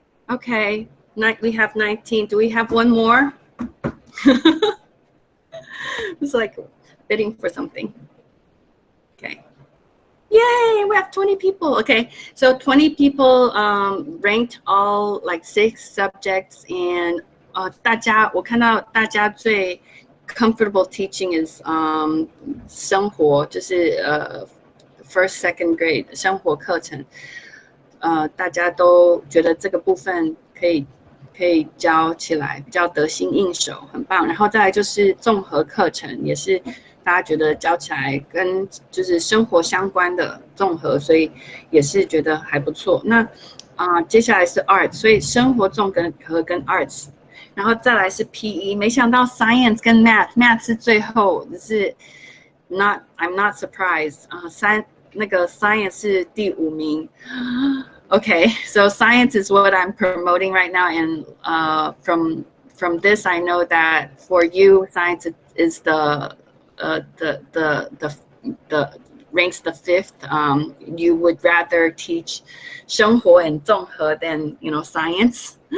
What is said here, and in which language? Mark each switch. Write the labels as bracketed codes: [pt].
[en] Okay, we have 19. Do we have one more? It's like bidding for something. Okay. Yay, we have 20 people. Okay, so 20 people ranked all like 6 subjects, and [zh] 我看到大家最 [en] comfortable teaching [zh] is 生活，就是 [en] first second grade [zh] 生活课程，大家都觉得这个部分可以教起来比较得心应手，很棒。然后再来就是综合课程，也是大家觉得教起来跟就是生活相关的综合，所以也是觉得还不错。那接下来是 arts， 所以生活综合跟 arts， 然后再来是 PE， 没想到 science 跟 math 是最后，是 [en] I'm not surprised [zh] 那个 science 是第5名。 [en] Okay, so science is what I'm promoting right now, and from this I know that for you science is the ranks the 5th. You would rather teach 生活 and 综合 than science.